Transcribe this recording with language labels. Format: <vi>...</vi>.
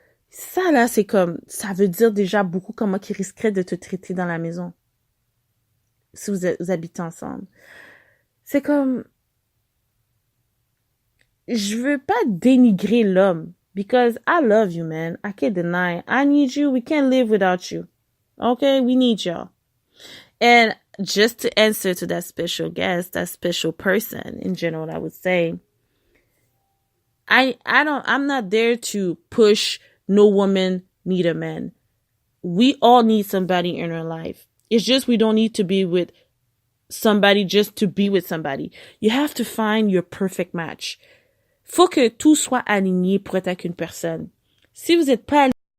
<fr>Ça, là, c'est comme, ça veut dire déjà beaucoup comment il risquerait de te traiter dans la maison. Si vous habitez ensemble. C'est comme, je veux pas dénigrer l'homme.</fr> <en>Because I love you, man. I can't deny. I need you. We can't live without you. Okay? We need y'all. And just to answer to that special guest, that special person in general, I would say, I'm not there to push no woman need a man. We all need somebody in our life. It's just we don't need to be with somebody just to be with somebody. You have to find your perfect match.</en> <fr>Faut que tout soit aligné pour être avec une personne. Si vous n'êtes pas</fr>